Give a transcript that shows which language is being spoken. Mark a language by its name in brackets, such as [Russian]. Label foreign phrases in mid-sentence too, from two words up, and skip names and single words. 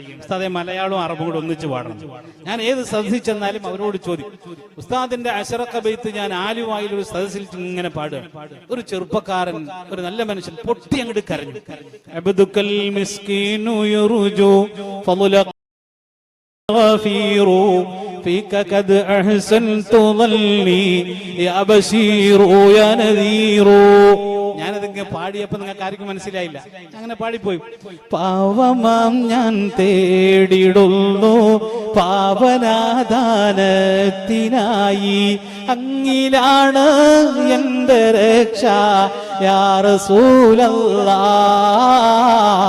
[Malayalam] ഉസ്താദെ മലയാളവും അറബും കൂടെ ഒന്നിച്ച് പാടണം. ഞാൻ ഏത് സദസ്സിൽ ചെന്നാലും അവരോട് ചോദിക്കും. ഉസ്താദിന്റെ അശറഖ ബൈത്ത് ഞാൻ ആലുവായിൽ ഒരു സദസ്സിൽ ഇങ്ങനെ പാടുക. ഒരു ചെറുപ്പക്കാരൻ, ഒരു നല്ല മനുഷ്യൻ പൊട്ടി അങ്ങോട്ട് കരഞ്ഞു. [Arabic] عبدك المسكين يرجو فضلا غفير فيك قد أحسنت ظلي يا بشير يا نذير. [Malayalam] ഞാനതിങ്ങനെ പാടിയപ്പോ നിങ്ങൾക്ക് ആർക്കും മനസ്സിലായില്ല. അങ്ങനെ പാടിപ്പോയി. പാവമാം ഞാൻ തേടിടുന്നു പാവനാദാനത്തിനായി, അങ്ങിലാണ് എന്റെ രക്ഷ [Arabic] يا رسول الله.